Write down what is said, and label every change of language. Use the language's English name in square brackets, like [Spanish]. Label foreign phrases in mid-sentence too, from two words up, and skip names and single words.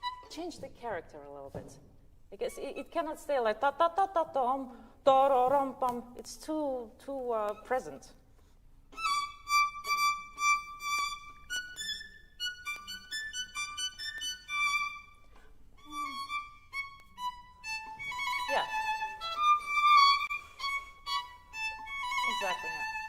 [English] change the character a little bit. Because it cannot stay like ta ta ta ta tom, ta ra ram pam. It's too present. Yeah. Exactly. Yeah.